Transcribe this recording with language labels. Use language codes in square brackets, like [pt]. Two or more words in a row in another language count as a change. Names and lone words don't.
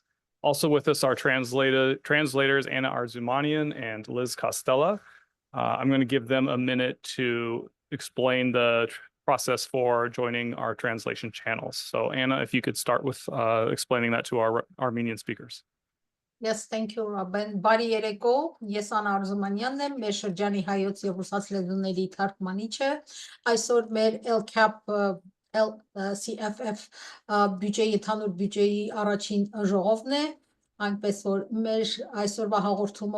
[en] Also with us are translators Anna Arzumanian and Liz Costella. I'm going to give them a minute to explain the process for joining our translation channels. So Anna, if you could start with explaining that to our Armenian speakers. Yes, thank you, Robin. [hy] Բարի երեկո, ես Անա Արզումանյանն եմ, մեր շրջանի հայոց եւ ռուսաց լեզուների թարգմանիչը։ Այսօր մեր LCAP LCFF բյուջեի ընդհանուր բյուջեի առաջին ժողովն է, այնպես որ մեր այսօրվա հաղորդումը